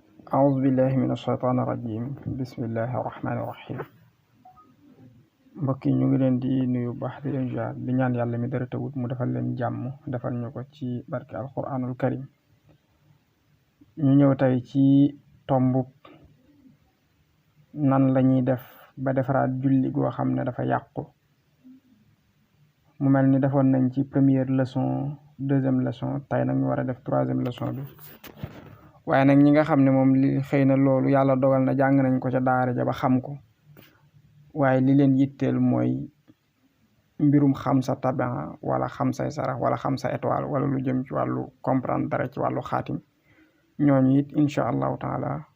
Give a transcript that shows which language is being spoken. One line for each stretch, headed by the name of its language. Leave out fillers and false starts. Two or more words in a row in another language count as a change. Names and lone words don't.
Arabic: أعوذ بالله من الشيطان الرجيم بسم الله الرحمن الرحيم
Wolof: mbokk yi ñu ngi leen di nuyu baax di leen jaar di ñaan yàlla mi dara tawut mu defal leen jàmm defal ñu ko ci barke
Arabic: القرآن الكريم
Wolof: ñu ñëw tey ci tombub nan lañuy def ba defaraat julli goo xam ne dafa yàqu mu mel ni defoon nañ ci
French: première leçon deuxième leçon
Wolof: tey nag ñu war a def
French: troisième leçon
Wolof: bi waaye nag ñi nga xam ne moom li xëy na loolu yàlla dogal na jàng nañ ko ca daara ja ba xam ko waaye li leen yitteel mooy mbirum xam sa tabian wala xam say sarax wala xam sa étoile wala lu jëm ci wàllu comprendre dara ci wàllu xaatim ñooñu it
Arabic: إن شاء الله تعالى